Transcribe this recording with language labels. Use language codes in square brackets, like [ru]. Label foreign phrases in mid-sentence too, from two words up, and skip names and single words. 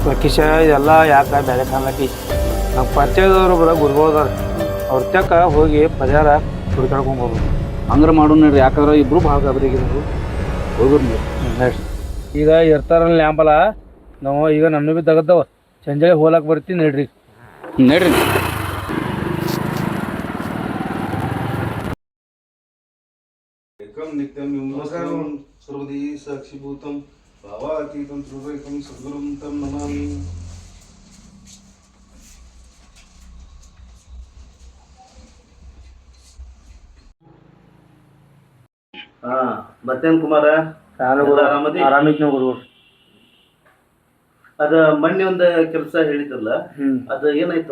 [kn] ಲಕ್ಕೀಶ ಇದೆಲ್ಲ ಯಾಕೆ ಬೇರೆ ಕಾಣ್ಲಕ್ಕಿ ನಮ್ಮ ಪರಿಚಯದವರು ಬರೋ ಗುರುಗಳದಾರ ಅವ್ರ ತಕ್ಕ ಹೋಗಿ ಪರಿಹಾರ ಹುಡುಕಾಡ್ಕೊಂಬೋದು. ಹಂಗಾರೆ ಮಾಡೋಣ ನೋಡ್ರಿ, ಯಾಕಂದ್ರೆ ಇಬ್ರು ಭಾಳ ಗಾಬರಿಯಾಗಿದ್ರು. ಹೋಗ್ರಿ ನೀವು ನಡ್ರಿ. ಈಗ ಇರ್ತಾರಲ್ಲ ಲ್ಯಾಂಬಲ್ಲ ನಾವು ಈಗ ನಮ್ಮ ಬಿ ತೆಗದವ ಸಂಜೆ ಹೋಲಕ್ಕೆ ಬರ್ತೀವಿ ನಡ್ರಿ. ನಡ್ರಿ. [sa] एकम नित्यम विमोचनं सर्वदी साक्षीभूतं भावातीतं ध्रुवैकं सद्गुरुं तं नमामि. [kn] ಮತ್ತೇನ್ ಕುಮಾರ ಆರಾಮದಿ? ಆರಾಮಿದ್ನ ಗುರು. ಅದ ಮೊನ್ನೆ ಒಂದು ಕೆಲಸ ಹೇಳಿದ್ರಲ್ಲ, ಅದ ಏನಾಯ್ತು?